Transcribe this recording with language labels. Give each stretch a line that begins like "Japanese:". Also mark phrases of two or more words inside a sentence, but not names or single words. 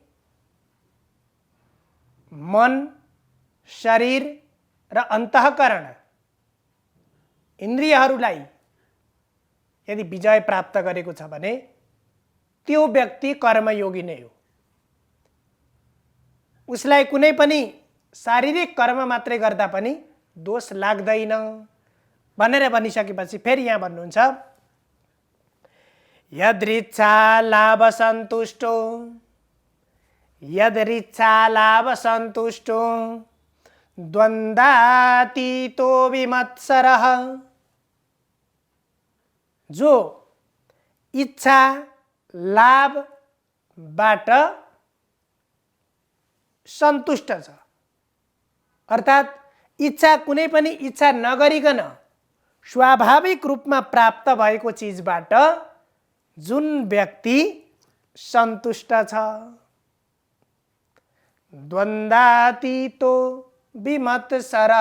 Nepali: मन, शरीर र अन्तःकरण इन्द्रियहरूलाई यदि विजय प्राप्त गरेको छ भने त्यो व्यक्ति कर्मयोगी नै हो। उसलाई कुनै पनि शारीरिक कर्म मात्रै गर्दा पनि दोष लाग्दैन भनेर भनिसकेपछि फेरि यहाँ भन्नुहुन्छ,
Sanskrit: यदृच्छा लाभ सन्तुष्टो यदृच्छा लाभ सन्तुष्टो द्वन्द्वातीतो विमत्सरः।
Nepali: जो इच्छा लाभबाट सन्तुष्ट छ, अर्थात् इच्छा कुनै पनि इच्छा नगरिकन स्वाभाविक रूपमा प्राप्त भएको चिजबाट जुन व्यक्ति सन्तुष्ट छ,
Sanskrit: द्वन्द्वातीतो विमत्सरः।